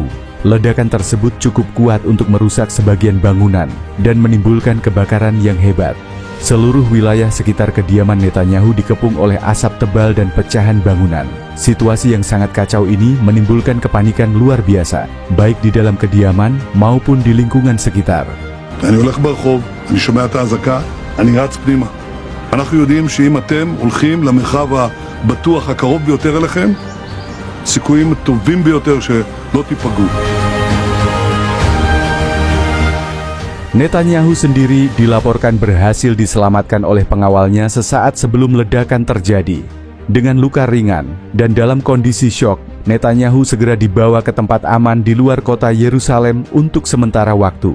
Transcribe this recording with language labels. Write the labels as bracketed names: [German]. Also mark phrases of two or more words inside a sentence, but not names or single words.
[Indonesian] Ledakan tersebut cukup kuat untuk merusak sebagian bangunan dan menimbulkan kebakaran yang hebat. Seluruh wilayah sekitar kediaman Netanyahu dikepung oleh asap tebal dan pecahan bangunan. Situasi yang sangat kacau ini menimbulkan kepanikan luar biasa, baik di dalam kediaman maupun di lingkungan sekitar. [Hebrew] אני הולך ברחוב, אני שומע את האזעקה, אני רץ פנימה. אנחנו יודעים שאם אתם הולכים למרחב הבטוח הקרוב ביותר אליכם, סיכויים טובים ביותר שלא תיפגעו. [Indonesian] Netanyahu sendiri dilaporkan berhasil diselamatkan oleh pengawalnya sesaat sebelum ledakan terjadi. Dengan luka ringan dan dalam kondisi syok, Netanyahu segera dibawa ke tempat aman di luar kota Yerusalem untuk sementara waktu.